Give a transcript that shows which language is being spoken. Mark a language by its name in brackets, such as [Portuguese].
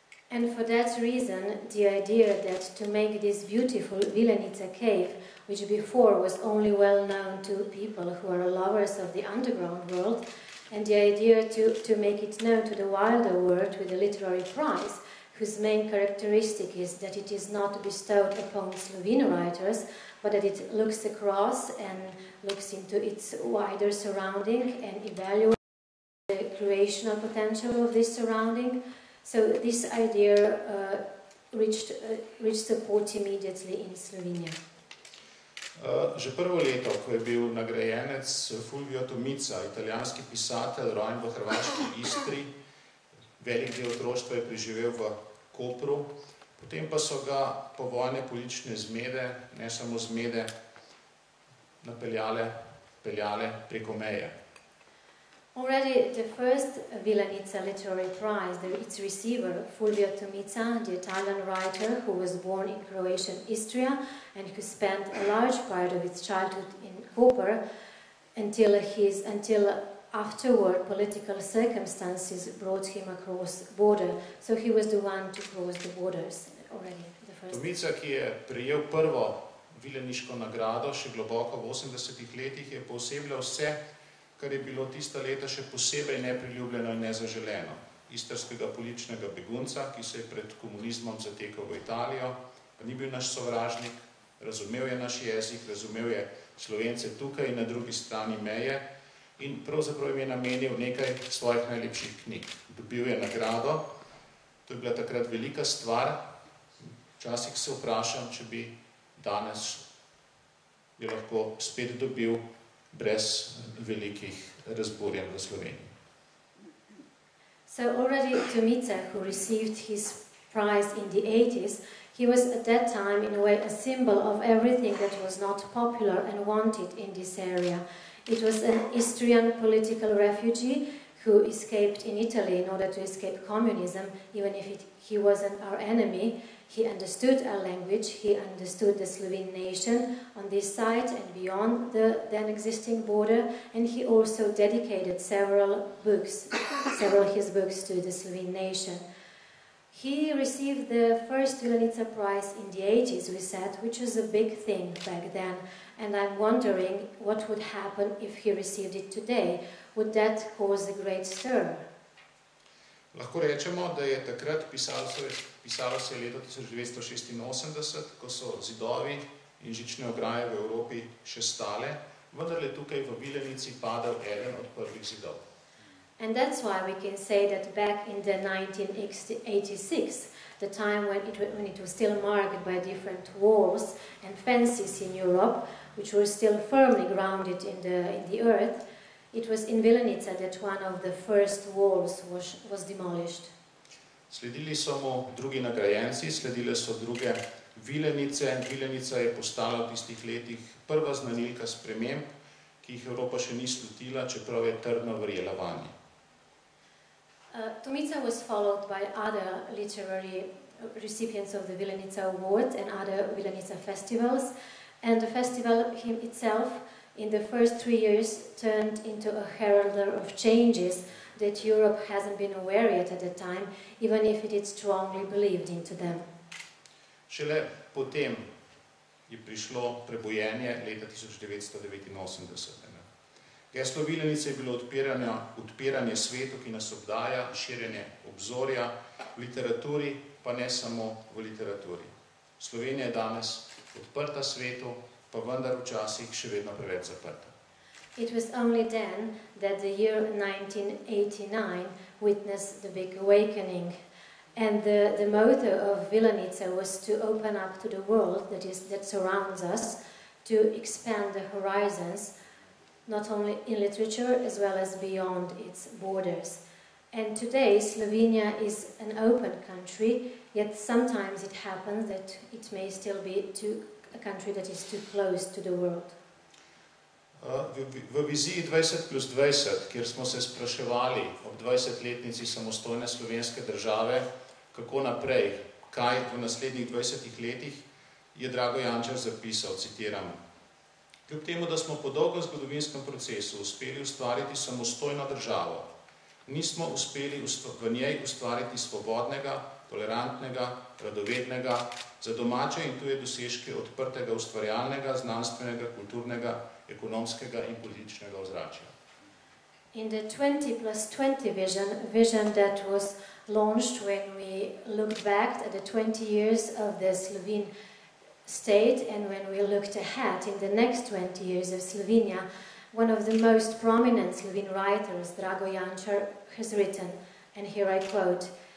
[English] And for that reason, the idea that to make this beautiful Vilenice cave, which before was only well known to people who are lovers of the underground world, and the idea to make it known to the wider world with a literary prize, whose main characteristic is that it is not bestowed upon Slovene writers, but that it looks across and looks into its wider surrounding and evaluates the creational potential of this surrounding. So this idea reached support immediately in Slovenia. [Slovenian] Že prvo leto, ko je bil nagrajenec Fulvio Tomica, italijanski pisatelj, rojen v hrvaški Istri, velik del otroštva je preživel v Kopru, potem pa so ga povojne politične zmede, ne samo zmede, peljale preko meje. [English] Already the first Vilenica Literary Prize, its receiver, Fulvio Tomica, the Italian writer who was born in Croatian Istria and who spent a large part of his childhood in Koper until afterward political circumstances brought him across the border. So he was the one to cross the borders already. [Slovenian] Tomica, ki je prejel prvo vileniško nagrado, še globoko v 80-ih letih, je poosebljal vse, kar je bilo tista leta še posebej nepriljubljeno in nezaželeno. Istrskega političnega begunca, ki se je pred komunizmom zatekal v Italijo, pa ni bil naš sovražnik, razumel je naš jezik, razumel je Slovence tukaj in na drugi strani meje in pravzaprav jim je namenil nekaj svojih najlepših knjig. Dobil je nagrado, to je bila takrat velika stvar, včasih se vprašam, če bi danes je lahko spet dobil brez velikih razburjenj v Sloveniji. [English] So already Tomica, who received his prize in the 80s, he was at that time in a way a symbol of everything that was not popular and wanted in this area. It was an Istrian political refugee who escaped in Italy in order to escape communism, even if he wasn't our enemy. He understood our language, he understood the Slovene nation on this side and beyond the then existing border, and he also dedicated several of his books to the Slovene nation. He received the first Vilenica Prize in the 80s, we said, which was a big thing back then, and I'm wondering what would happen if he received it today. Would that cause a great stir? [Slovenian] Lahko rečemo, da je takrat pisalo se je leto 1986, ko so zidovi in žične ograje v Evropi še stale, vendar je tukaj v Vilenici padal eden od prvih zidov. [English] And that's why we can say that back in the 1986, the time when it was still marked by different walls and fences in Europe, which were still firmly grounded in the earth, it was in Vilenice that one of the first walls was demolished. [Slovenian] Sledili so mu drugi nagrajenci, sledile so druge Vilenice. Vilenica je postala v tistih letih prva znanilka sprememb, ki jih Evropa še ni slutila, čeprav je trdno verjela vanje. [English] Tomica was followed by other literary recipients of the Vilenica Award and other Vilenica festivals, and the festival itself in the first 3 years turned into a herald of changes that Europe hasn't been aware yet at the time, even if it strongly believed into them. [Slovenian] Šele potem je prišlo prebojenje leta 1989. Geslo Vilenice je bilo odpiranje svetu, ki nas obdaja, širjenje obzorja v literaturi, pa ne samo v literaturi. Slovenija je danes odprta svetu, pa vendar včasih še vedno preveč zaprta. [English] It was only then that the year 1989 witnessed the big awakening. And the motto of Vilenice was to open up to the world that surrounds us, to expand the horizons, not only in literature as well as beyond its borders. And today Slovenia is an open country, yet sometimes it happens that it may still be a country that is too close to the world. [Slovenian] V viziji 20+20, kjer smo se spraševali ob 20-letnici samostojne slovenske države, kako naprej, kaj v naslednjih 20 letih, je Drago Jančar zapisal, citiram: Kljub temu, da smo po dolgem zgodovinskem procesu uspeli ustvariti samostojno državo, nismo uspeli v njej ustvariti svobodnega, tolerantnega, radovednega, za domače in tuje dosežke odprtega ustvarjalnega, znanstvenega, kulturnega, ekonomskega in političnega ozračja. [English] In the 20+20 vision that was launched when we looked back at the 20 years of the Slovene state and when we looked ahead in the next 20 years of Slovenia, one of the most prominent Slovene writers, Drago Jančar, has written, and here I quote,